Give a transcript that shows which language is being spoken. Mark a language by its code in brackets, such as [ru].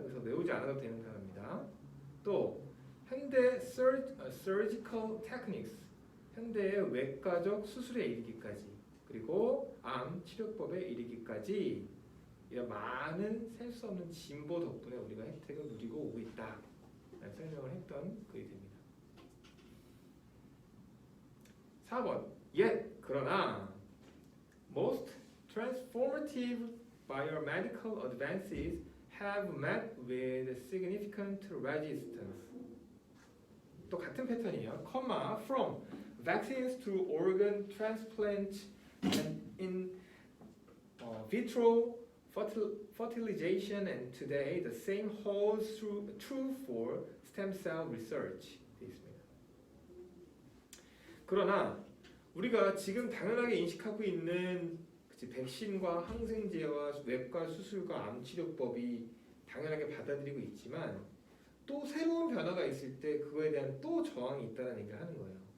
[ko] 그래서 외우지 않아도 되는 단어입니다. 또 현대 [en] surgical techniques, [ko] 현대의 외과적 수술에 이르기까지, 그리고 암 치료법에 이르기까지 이런 많은 셀 수 없는 진보 덕분에 우리가 혜택을 누리고 오고 있다 라는 설명을 했던 글이 됩니다. [en] 4번 Yet, [ko] 그러나 [en] most transformative biomedical advances have met with significant resistance. [ko] 또 같은 패턴이에요. [en] from vaccines to organ transplant and in vitro fertilization, and today the same holds true for stem cell research. [ko] 되어 있습니다. 그러나 우리가 지금 당연하게 인식하고 있는 백신과 항생제와 외과 수술과 암 치료법이 당연하게 받아들이고 있지만 또 새로운 변화가 있을 때 그거에 대한 또 저항이 있다는 얘기를 하는 거예요.